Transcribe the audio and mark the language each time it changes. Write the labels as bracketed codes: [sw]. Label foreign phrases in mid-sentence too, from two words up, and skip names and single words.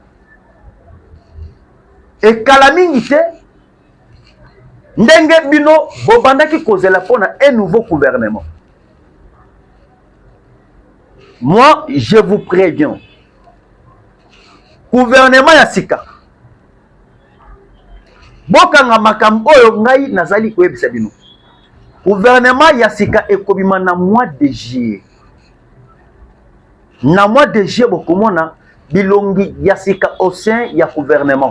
[fr] Et calamité, [ln] ndenge bino, bobanda [fr] qui cause la pour un nouveau gouvernement. Moi, je vous préviens. [ln] Gouvernement ya sika. Bokanga makambo oyo ngai nazali koyebisa bino. Gouvernement ya sika ekobima na [fr] mois de juillet. [ln] Na [fr] mois de juillet [ln] bokomona bilongi ya sika [fr] au sein [ln] ya gouvernement.